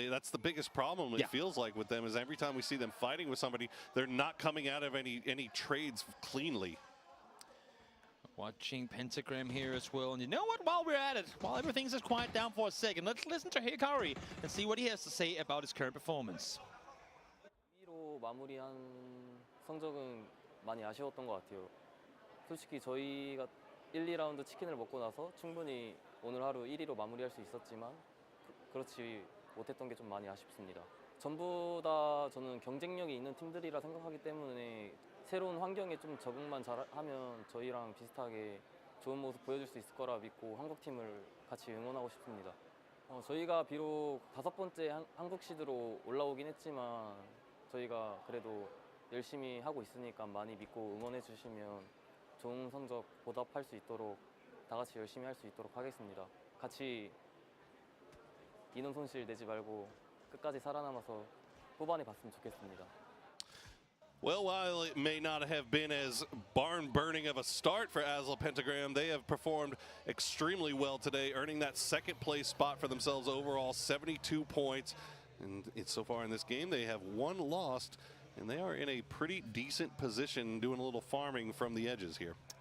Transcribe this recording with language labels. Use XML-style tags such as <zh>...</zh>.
<en>That's the biggest problem, it feels like, with them, is every time we see them fighting with somebody, they're not coming out of any trades cleanly. Watching Pentagram here as well. And you know what? While we're at it, while everything's just quiet down for a second, let's listen to Hikari and see what he has to say about his current performance.</en> <ko>로 마무리한 성적은 많이 아쉬웠던 것 같아요. 솔직히 저희가 1, 2라운드 치킨을 먹고 나서 충분히 오늘 하루 1위로 마무리할 수 있었지만 그렇지 못했던 게 좀 많이 아쉽습니다. 전부 다 저는 경쟁력이 있는 팀들이라 생각하기 때문에 새로운 환경에 좀 적응만 잘하면 저희랑 비슷하게 좋은 모습 보여줄 수 있을 거라 믿고 한국팀을 같이 응원하고 싶습니다. 저희가 비록 5번째 한국 시드로 올라오긴 했지만 저희가 그래도 열심히 하고 있으니까 많이 믿고 응원해 주시면 좋은 성적 보답할 수 있도록 다 같이 열심히 할 수 있도록 하겠습니다. 같이 인원 손실 내지 말고 끝까지 살아남아서 후반에 봤으면 좋겠습니다.</ko> <en>Well, while it may not have been as barn-burning of a start for Asla Pentagram, they have performed extremely well today, earning that second-place spot for themselves overall, 72 points. And so far in this game, they have 1 loss, and they are in a pretty decent position doing a little farming from the edges here.</en>